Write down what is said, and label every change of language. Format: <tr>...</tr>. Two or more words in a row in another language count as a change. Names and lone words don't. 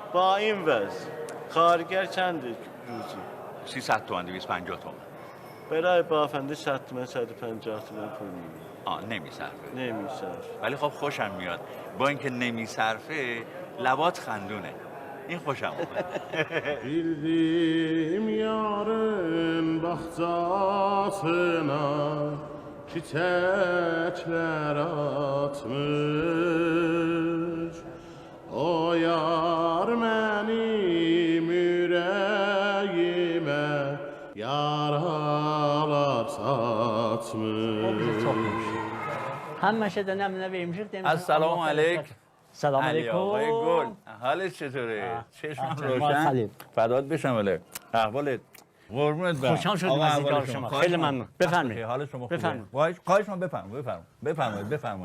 <fa>با این وضع کارگر چند روزی؟ 300 تومن 250 تومن. برای بافنده 100 تومن 150 تومن پول میگیره. نمیصرفه. نمیصرفه. ولی خب خوشم میاد با اینکه نمیصرفه لبات خندونه، این خوشم اومد.</fa> <tr>Bildim yarın bahçasına çiçekler atmış. O yar benim yüreğime yaralar satmış.</tr> <fa>همشه دنم نمیشه السلام علیک. سلام علی آقای علیکم. گل، حالت چطوره؟ چشمم احوال روشن. خلیل. فدات بشم ولی احوالت قربونت برم. خوشحال شدم آقا از احوال دیدار شما. خواهش خیلی می‌کنم. ممنون. بفرمایید. حال شما خوبه؟ بفرمایید. خواهش می‌کنم بفرمایید.</fa>